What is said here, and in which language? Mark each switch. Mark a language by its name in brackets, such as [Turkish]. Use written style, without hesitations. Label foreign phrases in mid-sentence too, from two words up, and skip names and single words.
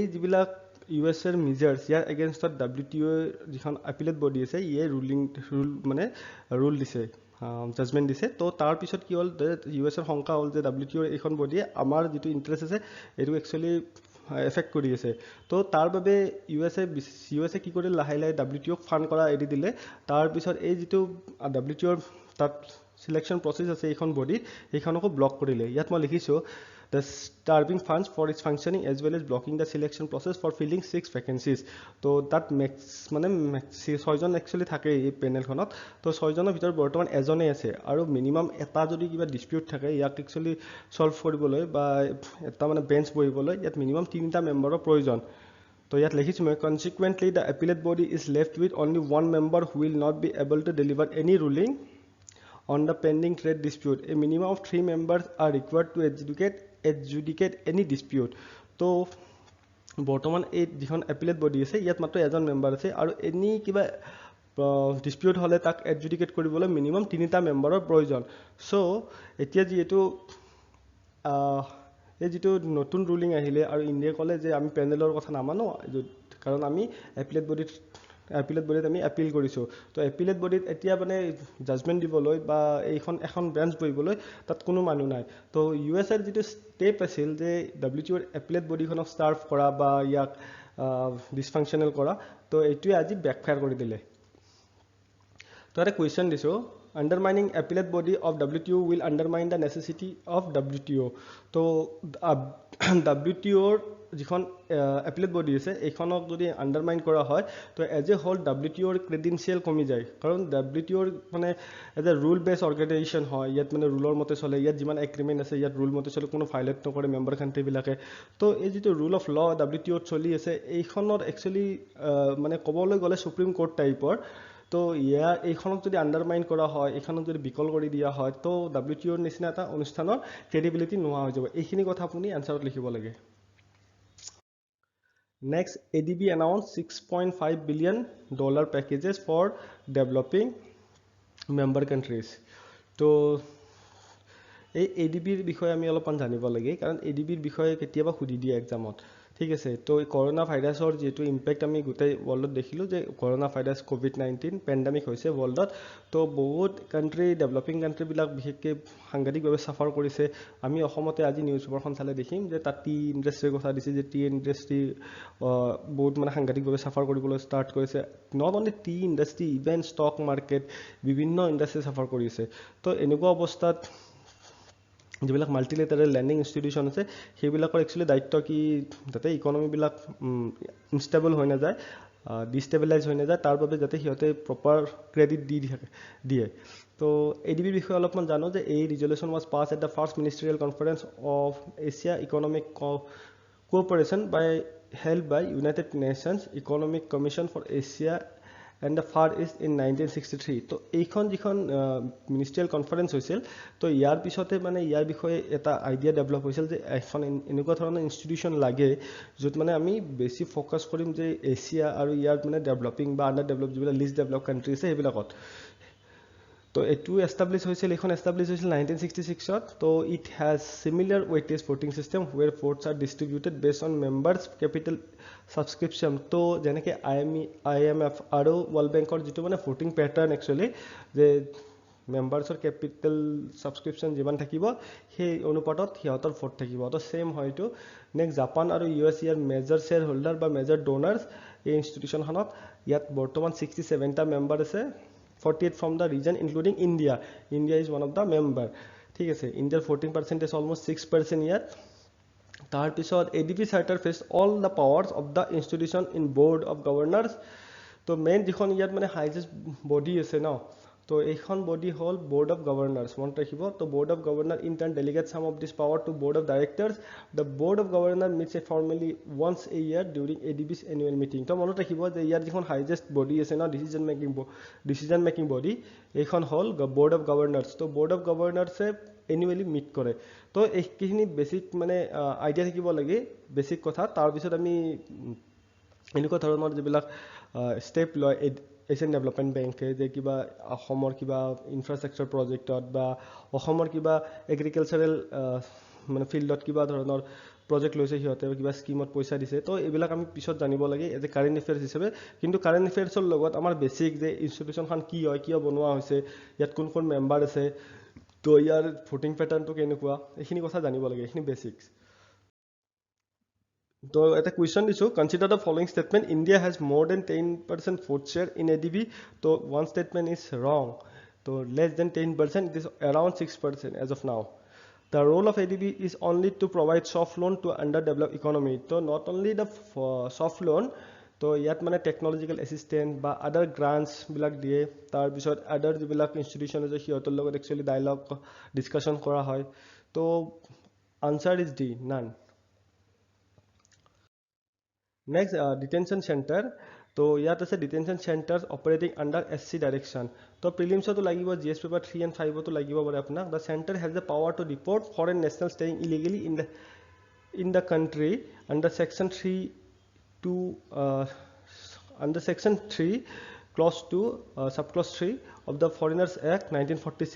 [Assamese] যিবিলাক ইউএছএৰ মেজাৰ্স ইয়াৰ এগেইনষ্টত WTO যিখন [English] appellate body [Assamese] আছে ইয়ে ৰুল দিছে জাজমেন্ট দিছে তো তাৰ পিছত কি হল ইউএছএৰ সংকা হল যে WTO এখন বডিয়ে আমাৰ যেটো ইন্টাৰেস্ট আছে এটো [English] actually affect [Assamese] কৰি আছে তো তাৰ বাবে ইউএছএ কি কৰিলে লাহে লাহে WTO ফান্ড কৰা এৰি দিলে তাৰ পিছত এই যেটো WTO তাত [English] selection process [Assamese] আছে এখন বডি এইখনকো ব্লক কৰিলে ইয়াত মই লিখিছো [English] the starving funds for its functioning as well as blocking the selection process for filling [Assamese] 6 vacancies তো that মানে 6 জন actually থাকে এই প্যানেলখনত তো 6 জনৰ ভিতৰত বৰ্তমান এজনে আছে আৰু মিনিমাম এটা যদি কিবা ডিসপিউট থাকে ইয়াক [English] actually [Assamese] সলভ কৰিবলৈ বা এটা মানে বেঞ্চ বহিবলৈ ইয়াত মিনিমাম 3টা মেম্বাৰৰ প্ৰয়োজন তো ইয়াত লিখিছো মই [English] consequently the appellate body is left with only one member who will not be able to deliver any ruling on the pending trade dispute a minimum of 3 members are required to adjudicate any dispute তো [Assamese] বৰ্তমান এই যিখন [English] appellate body [Assamese] আছে ইয়াত মাত্ৰ এজন মেম্বাৰ আছে আৰু এনি কিবা ডিসপিউট হলে তাক এডজুডিকেট কৰিবলৈ মিনিমাম 3টা মেম্বাৰৰ প্ৰয়োজন সো এতিয়া যেটো এই যেটো নতুন রুলিং আহিলে আৰু ইন্ডিয়া কলে যে আমি প্যানেলৰ কথা নামানো কাৰণ আমি এপিলেট বডিত আমি এপিল কৰিছো তো এপিলেট বডিত এতিয়া মানে জাজমেন্ট দিবলৈ বা এখন ব্ৰাঞ্চ বহিবলৈ তাত কোনো মানুহ নাই তো ইউএছ এৰ যেটো স্টেপ আছিল যে ডব্লিউটিঅৰ এপিলেট বডিখনক স্টাৰ্ভ কৰা বা ইয়াক ডিসফাংশনাল কৰা তো এইটোৱে আজি ব্যাকফায়াৰ কৰি দিলে তো এটা কোৱেশ্চন দিছো [English] undermining appellate body of WTO [Assamese] will undermine the necessity of WTO তো WTO যিখন [English] appellate body [Assamese] আছে এইখনক যদি আন্ডারমাইন কৰা হয় তো [English] as a whole WTO [Assamese] ক্ৰেডেনশিয়াল কমি যায় কাৰণ WTO মানে [English] as a rule base organisation [Assamese] হয় ইয়াত মানে রুলৰ মতে চলে ইয়াত যিমান এগ্ৰিমেন্ট আছে ইয়াত রুল মতে চলে কোনো ভায়োলেট নকৰে মেম্বাৰ কান্ট্ৰি বিলাকে তো এই যেটো [English] rule of law [Assamese] WTO চলি আছে এইখনৰ একচুয়ালি মানে ক'বলৈ গলে সুপ্ৰিম কোৰ্ট টাইপৰ তো ইয়াৰ এইখনক যদি আন্ডারমাইন কৰা হয় এইখনক যদি বিকল কৰি দিয়া হয় তো WTOৰ নিচিনা এটা অনুষ্ঠানৰ ক্ৰেডিবিলিটি নোহোৱা হৈ যাব এইখিনি কথা আপুনি আনসাৰত লিখিব লাগে [English] Next, ADB announced $6.5 billion packages for developing member countries. So, [Assamese] এই ADBৰ বিষয়ে আমি অলপমান জানিব লাগে কাৰণ ADBৰ বিষয়ে কেতিয়াবা সুধি দিয়ে এক্সামত ঠিক আছে তো করোনা ভাইরাসৰ যেটো ইম্প্যাক্ট আমি গোটেই ওয়ার্ল্ডত দেখিলো যে করোনা ভাইরাস [English] COVID-19 pandemic [Assamese] হৈছে ওয়ার্ল্ডত তো বহুত কান্ট্রি [English] developing country [Assamese] বিলাক বিশেষকৈ সাংঘাতিকভাৱে সাফাৰ কৰিছে আমি অসমতে আজি নিউজ পেপাৰখন চালে দেখিম যে তাত টি ইন্ডাস্ট্রিৰ কথা দিছে যে [English] tea industry [Assamese] বহুত মানে সাংঘাতিকভাৱে সাফাৰ কৰিবলৈ ষ্টাৰ্ট কৰিছে [English] not only tea industry even stock market [Assamese] বিভিন্ন ইন্ডাস্ট্রি সাফাৰ কৰিছে তো এনেকুৱা অৱস্থাত যিবিলাক [English] multilateral lending institution [Assamese] আছে সেইবিলাকৰ একচুয়ালি দায়িত্ব কি যাতে ইকোনমি বিলাক ইনষ্টেবল হৈ না যায় ডিস্টেবিলাইজ হৈ না যায় তাৰ বাবে যাতে সিহঁতে প্ৰপাৰ ক্ৰেডিট দিয়ে তো এডিবিৰ বিষয়ে অলপমান জানো যে এই ৰিজলিউশন [English] was passed at the first ministerial conference of Asia Economic Cooperation held by United Nations Economic Commission for Asia and the Far East in 1963 [Assamese] তো এইখন যিখন [English] ministerial conference [Assamese] হৈছিল তো ইয়াৰ পিছতে মানে ইয়াৰ বিষয়ে এটা আইডিয়া ডেভেলপ হৈছিল যে এখন এনেকুৱা ধৰণৰ ইনষ্টিটিউশন লাগে য'ত মানে আমি বেছি ফোকাস কৰিম যে এছিয়া আৰু ইয়াৰ মানে ডেভেলপিং বা [English] under develop [Assamese] যিবিলাক [English] least develop country [Assamese] আছে সেইবিলাকত তো এটো এস্টাবলিশ হৈছিল এখন এস্টাবলিশ হৈছিল 1966 ত তো [English] it has similar weightage voting system where votes are distributed based on members capital subscription [Assamese] তো যেনেকে IMF আৰু ওয়ার্ল্ড ব্যাংকৰ যেটো মানে [English] voting pattern actually [Assamese] যে মেম্বাৰছৰ [English] capital subscription [Assamese] যিমান থাকিব সেই অনুপাতত সিহঁতৰ ভোট থাকিব তো সেম হয়তো নেক্সট জাপান আৰু ইউএস ইয়াৰ [English] major share holder [Assamese] বা [English] major donors [Assamese] এই ইনষ্টিটিউশনখনত ইয়াত বৰ্তমান 67টা মেম্বাৰ আছে [English] 48 from the region including India. India is one of the member. [Assamese] ঠিক আছে [English] India's voting percentage almost 6% [Assamese] ইয়াত তাৰ পিছত [English] ADB charter faced all the powers of the institution in board of governors [Assamese] তো মেইন যিখন ইয়াত মানে হাইয়েস্ট বডি আছে ন তো এইখন বডি হল [English] board of governors [Assamese] মনত ৰাখিব তো [English] board of governor in turn delegate some of this power to board of directors the board of governor meets formally once a year during ADB's annual meeting [Assamese] তো মনত ৰাখিব যে ইয়াৰ যিখন হাইয়েস্ট বডি আছে ন ডিসিশন মেকিং বডি এইখন হল [English] board of governors [Assamese] তো [English] board of governors annually meet [Assamese] কৰে তো এইখিনি বেসিক মানে আইডিয়া থাকিব লাগে বেসিক কথা তাৰ পিছত আমি এনেকুৱা ধৰণৰ যিবিলাক স্টেপ লয় এছিয়ান ডেভেলপমেন্ট বেংকে যে কিবা অসমৰ কিবা ইনফ্ৰাষ্ট্ৰাকচাৰ প্ৰজেক্টত বা অসমৰ কিবা এগ্ৰিকালচাৰেল মানে ফিল্ডত কিবা ধৰণৰ প্ৰজেক্ট লৈছে সিহঁতে কিবা স্কিমত পইচা দিছে তো এইবিলাক আমি পিছত জানিব লাগে [English] as a current affairs [Assamese] হিচাপে কিন্তু কাৰেন্ট এফেয়াৰ্সৰ লগত আমাৰ বেসিক যে ইনষ্টিটিউশনখন কি হয় কিয় বনোৱা হৈছে ইয়াত কোন কোন মেম্বাৰ আছে তো ইয়াৰ ভোটিং প্যাটাৰ্নটো কেনেকুৱা এইখিনি কথা জানিব লাগে এইখিনি বেসিক্স তো এটা কোয়েশ্চন দিছো [English] consider the following statement India has more than 10% vote share in ADB তো one statement is wrong তো less than 10% it is around 6% as of now the role of ADB is only to provide soft loan to underdeveloped economy তো not only the soft loan [Assamese] তো ইয়াত মানে টেকনলজিক্যাল অ্যাসিস্ট্যান্ট বা আদার গ্ৰান্টস বিলাক দিয়ে তাৰ পিছত আদাৰ যিবিলাক ইনষ্টিটিউশন আছে সিহঁতৰ লগত একচুয়ালি ডায়ালগ ডিসকাশন কৰা হয় তো [English] answer is D none Next, detention center. So, [Assamese] ইয়াত আছে [English] detention centers operating under SC direction. So, prelims to লাগিব GS paper 3 and 5 to লাগিব bare apna. The center has the power to deport foreign nationals staying illegally in the country under section 3 to under section 3 Clause 2, Subclause 3 of the Foreigners Act 1946.